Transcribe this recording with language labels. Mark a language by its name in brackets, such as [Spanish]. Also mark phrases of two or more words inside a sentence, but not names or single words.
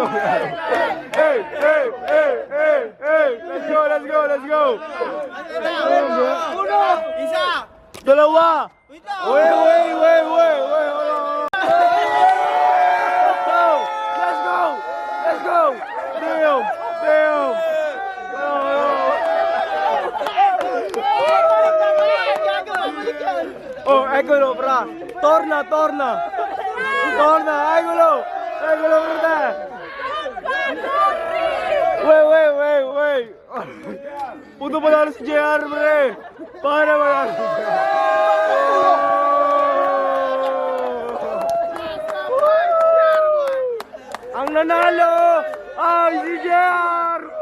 [English] Hey. Let's go. [Filipino] Dalawa. Wait. [English] Let's go. Damn. [Italian] Oh, eccolo, fra. Torna. Eccolo, fra. [English] Wait. [Filipino] Puto panalo si JR, pre. Para manalo si Ang nanalo ay si JR.